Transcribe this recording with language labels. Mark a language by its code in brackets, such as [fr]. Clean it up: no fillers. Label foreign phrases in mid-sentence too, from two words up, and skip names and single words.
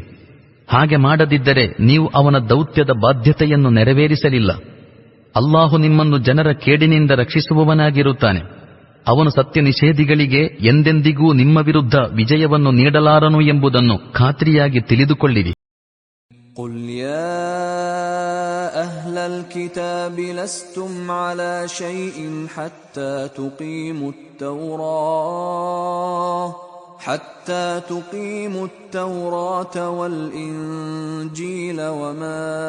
[kn] ಹಾಗೆ ಮಾಡದಿದ್ದರೆ ನೀವು ಅವನ ದೌತ್ಯದ ಬಾಧ್ಯತೆಯನ್ನು ನೆರವೇರಿಸಲಿಲ್ಲ. ಅಲ್ಲಾಹು ನಿಮ್ಮನ್ನು ಜನರ ಕೇಡಿನಿಂದ ರಕ್ಷಿಸುವವನಾಗಿರುತ್ತಾನೆ. ಅವನು ಸತ್ಯ ನಿಷೇಧಿಗಳಿಗೆ ಎಂದೆಂದಿಗೂ ನಿಮ್ಮ ವಿರುದ್ಧ ವಿಜಯವನ್ನು ನೀಡಲಾರನು ಎಂಬುದನ್ನು ಖಾತ್ರಿಯಾಗಿ ತಿಳಿದುಕೊಳ್ಳಿರಿ. [ar] قل يا أهل الكتاب لستم على شيء حتى تقيموا التوراة حتى تقيموا التوراة والإنجيل وما